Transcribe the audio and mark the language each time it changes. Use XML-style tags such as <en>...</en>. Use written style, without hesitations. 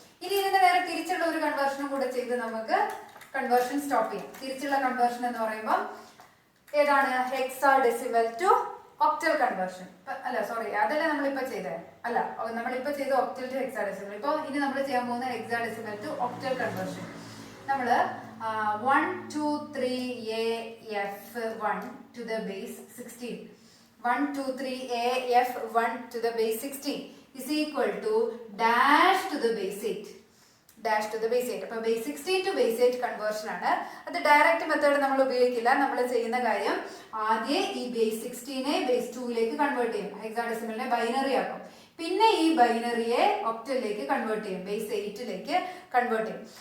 <ml>ഇനി ഇതിന്റെ നേരെ തിരിച്ചുള്ള ഒരു കൺവേർഷനും കൂടെ ചെയ്ത് നമുക്ക് കൺവേർഷൻ സ്റ്റോപ്പ് ചെയ്യാം. തിരിച്ചുള്ള കൺവേർഷൻ എന്ന് പറയുമ്പോൾ ഏതാണ്? Hexadecimal to octal conversion. അല്ല സോറി, അതല്ല നമ്മളിപ്പോ ചെയ്തേ. അല്ല, നമ്മളിപ്പോ ചെയ്ത ഒക്ടൽ ടു ഹെക്സാഡെസിമൽ. ഇപ്പൊ ഇനി നമ്മൾ ചെയ്യാൻ പോകുന്ന ഹെക്സാഡെസിമൽ ടു ഒക്ടൽ കൺവേർഷൻ.</ml> <en>നമ്മള് 1 2 3 a f 1 to the base 16. 1 2 3 a f 1 to the base 16 is equal to dash to the base 8. Dash to the base 8.</en> <ml>അപ്പോൾ</ml> <en>base 16 to base 8</en> <ml>കൺവേർഷൻ ആണ്. അത് direct method നമ്മൾ ഉപയോഗിക്കില്ല. നമ്മൾ ചെയ്യുന്ന കാര്യം ആദ്യം ഈ base 16നെ base 2ലേക്ക് കൺവേർട്ട് ചെയ്യും. ഹെക്സാഡെസിമലിനെ ബൈനറി ആക്കും. പിന്നെ ഈ ബൈനറിയെ ഒക്ടലിലേക്ക് കൺവേർട്ട് ചെയ്യും, ബേസ് 8ലേക്ക് കൺവേർട്ട് ചെയ്യും.</ml>